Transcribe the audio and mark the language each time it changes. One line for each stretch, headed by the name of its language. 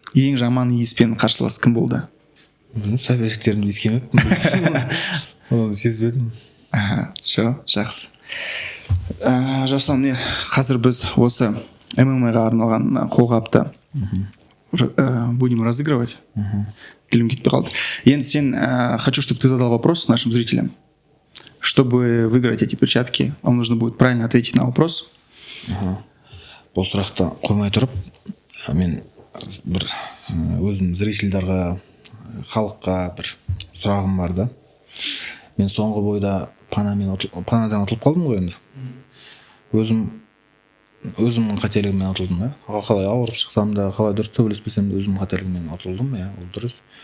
Kazakh: Ең жаман иіспен қарсылас кім болды? Соперниктерімді иіскемеппін. Оны сезбедім. Жақсы. Жасұлан, міне қазір біз осы ММА-ға арналған қолғапты
Russian: будем разыгрывать.
Kazakh: Тілім кетпей қалды. Енді сен,
Russian: хочу, чтобы ты задал вопрос нашим зрителям. Чтобы выиграть эти перчатки, вам нужно будет правильно ответить на вопрос.
Kazakh: Бұл сұрақты қоймай тұрып, мен бір өзім зрительдарға, халыққа бір сұрағым бар да. мен соңғы бойда панадан ұтылып қалдым ғой енді. Өзімнің қателігіммен ұтылдым, қалай ауырып шықсам да, қалай дұрыс төбелеспесем де өзімнің қателігіммен ұтылдым, ол дұрыс.